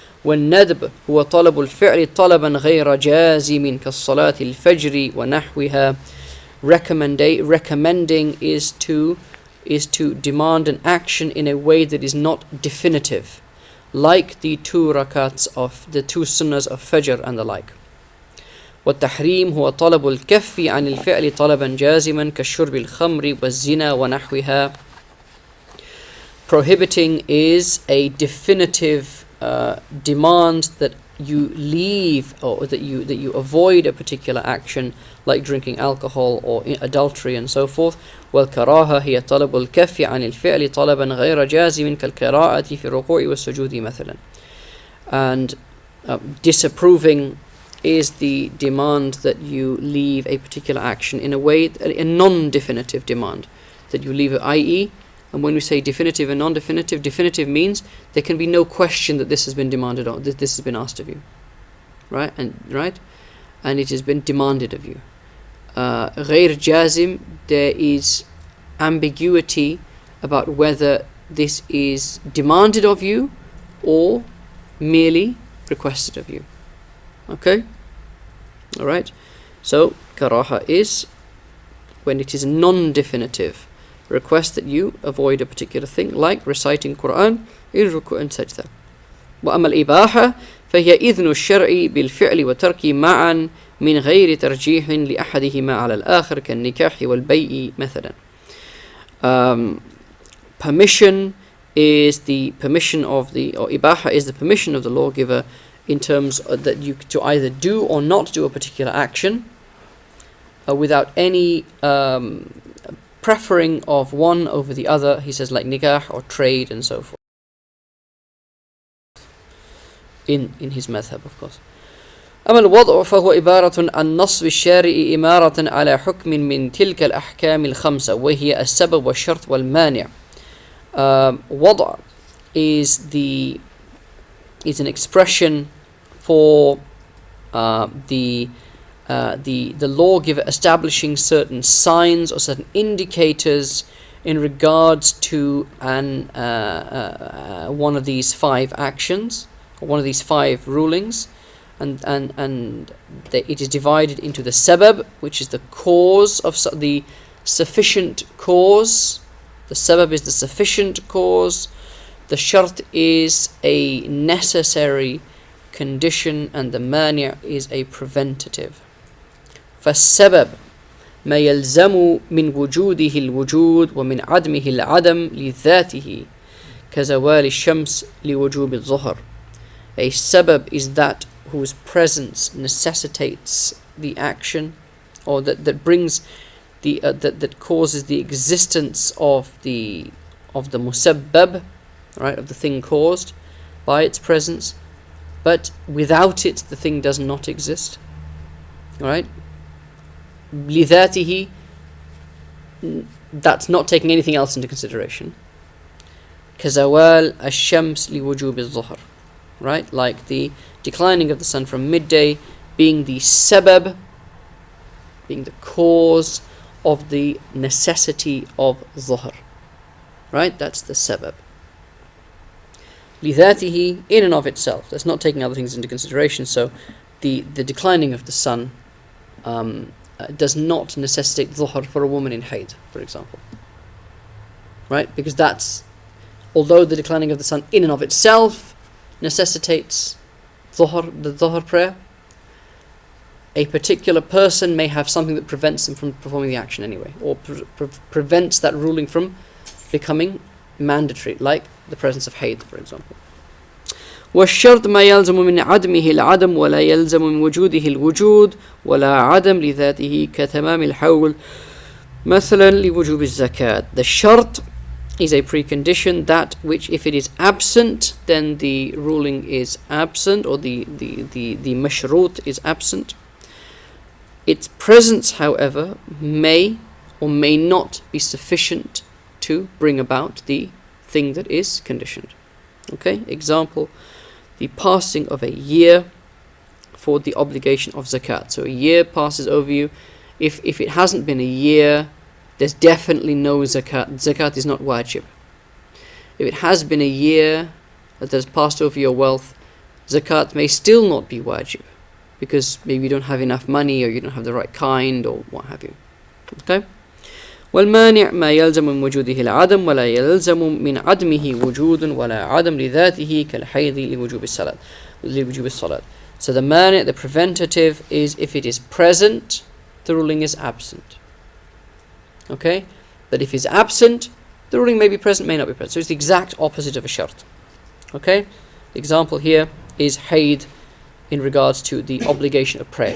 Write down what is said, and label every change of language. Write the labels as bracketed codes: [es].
[ar] والندب هو طلب الفعل طلبا غير جازم كالصلاة الفجر ونحوها. [en] Recommending is to demand an action in a way that is not definitive, like the two rakats of the two sunnahs of Fajr and the like. [ar] والتحريم هو طلب الكف عن الفعل طلبا جازما كالشرب الخمر والزنا ونحوها. [en] Prohibiting is a definitive demand that you leave, or that you avoid a particular action, like drinking alcohol or adultery and so forth. [ar] والكراهة هي طلب الكف عن الفعل طلبا غير جازم كالقراءة في الركوع والسجود مثلا. [en] And disapproving is the demand that you leave a particular action in a way, a non-definitive demand, that you leave it, i.e., and when we say definitive and non-definitive, definitive means there can be no question that this has been demanded, or that this has been asked of you, right? And it has been demanded of you. [ar] غير جازم, [en] there is ambiguity about whether this is demanded of you or merely requested of you. Okay? Alright? So, karaha is when it is non-definitive request that you avoid a particular thing, like reciting Quran in ruku' and sajda. [ar] وأما الإباحة فهي إذن الشرع بالفعل وترك معا من غير ترجيح لأحدهما على الآخر كالنكاح والبيع مثلا. [en] Permission is the permission of the, or ibaha is the permission of the lawgiver in terms that you to either do or not do a particular action without any preferring of one over the other. He says, like nikah or trade and so forth, in his madhab, of course. [ar] أما الوضع فهو عبارة عن نصب الشارع إمارة على حكم من تلك الأحكام الخمسة وهي السبب والشرط والمانع. [en] وضع is an expression for the lawgiver establishing certain signs or certain indicators in regards to one of these 5 actions, or one of these 5 rulings, and it is divided into the sabab, which is the cause of the sufficient cause. The sabab is the sufficient cause. The shart is a necessary condition, and the mani' is a preventative. [ar] فالسبب ما يلزم من وجوده الوجود ومن عدمه العدم لذاته كزوال الشمس لوجوب الظهر. [en] A sabab is that whose presence necessitates the action, or that brings the that causes the existence of the musabbab, right, of the thing caused by its presence, but without it the thing does not exist. Right? لذاته, that's not taking anything else into consideration. [ar] كزوال الشمس لوجوب الظهر, right? [en] Like the declining of the sun from midday being the sabab, being the cause of the necessity of dhuhr, right? That's the sabab. لذاته, in and of itself, that's not taking other things into consideration. So the declining of the sun does not necessitate dhuhr for a woman in hayd, for example, right? Because that's, although the declining of the sun in and of itself necessitates the dhuhr prayer, a particular person may have something that prevents them from performing the action anyway, or prevents that ruling from becoming mandatory, like the presence of hayd, for example. [ar] والشرط ما يلزم من عدمه العدم ولا يلزم من وجوده الوجود ولا عدم لذاته كتمام الحول مثلا لوجوب الزكاة. [en] The shart is a precondition, that which if it is absent then the ruling is absent, or the mashrut is absent. Its presence, however, may or may not be sufficient to bring about the thing that is conditioned. Okay, example, the passing of a year for the obligation of zakat. So a year passes over you. If it hasn't been a year, there's definitely no zakat. Zakat is not wajib. If it has been a year that has passed over your wealth, zakat may still not be wajib, because maybe you don't have enough money, or you don't have the right kind, or what have you. Okay? [ar] والمانع ما يلزم من وجوده العدم ولا يلزم من عدمه وجود ولا عدم لذاته كالحيض لوجوب الصلاة. [en] So the mani', the preventative, is if it is present, the ruling is absent. Okay? But if it's absent, the ruling may be present, may not be present. So it's the exact opposite of a shart. Okay? The example here is hayd in regards to the obligation of prayer.